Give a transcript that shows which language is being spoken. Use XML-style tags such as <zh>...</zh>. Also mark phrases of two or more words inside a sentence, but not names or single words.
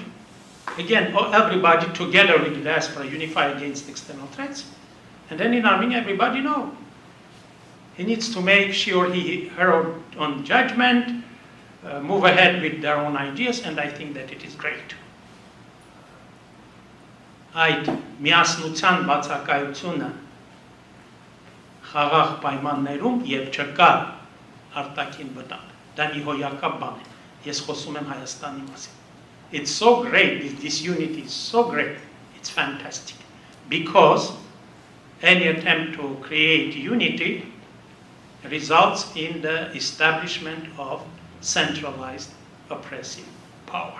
<en>Again, everybody together with the diaspora unify against external threats. And then in Armenia, everybody knows. He needs to make sure her own judgment, move ahead with their own ideas, and I think that it is great.</en> <hy>Այդ միասնության բացակայությունը խաղաղ պայմաններում եւ չկա արտաքին վտանգ, դա մի հոյակապ բան է, ես խոսում եմ Հայաստանի մասին.</hy> <en>It's so great, this unity is so great, it's fantastic, because any attempt to create unity results in the establishment of centralized oppressive power.</en>